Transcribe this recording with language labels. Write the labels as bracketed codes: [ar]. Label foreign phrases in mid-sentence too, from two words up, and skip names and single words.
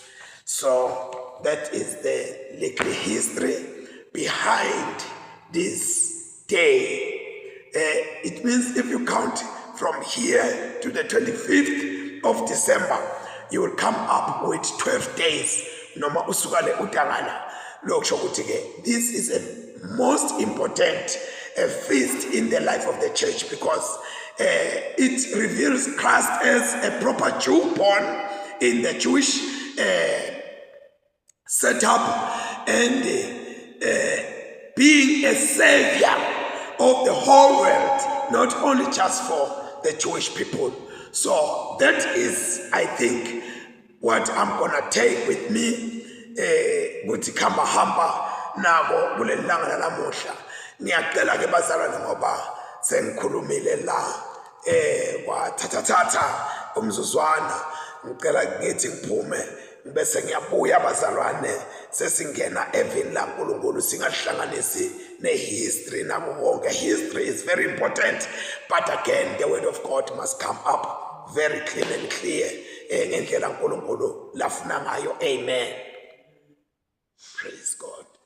[en] So that is the little history behind this day. It means if you count from here to the 25th of December, you will come up with 12 days. [zu] Noma usukale utangana. [en] This is a most important feast in the life of the church because it reveals Christ as a proper Jew born in the Jewish setup and being a savior of the whole world, not only just for the Jewish people. So that is, I think, what I'm gonna take with me. [zu] Kuthi khamba hamba nako kule langa lanamuhla. Ngiyacela ke bazalwane ngoba sengikhulumile la kwathatha umzuzwana ngicela ngithi ngiphume bese ngiyabuya bazalwane sesingena evini laNkulunkulu singahlanganisi nehistory nako konke. [en] History is very important, but again the word of God must come up very clean and clear [zu] ngendlela uNkulunkulu lafuna ngayo. [en] Amen. Praise God.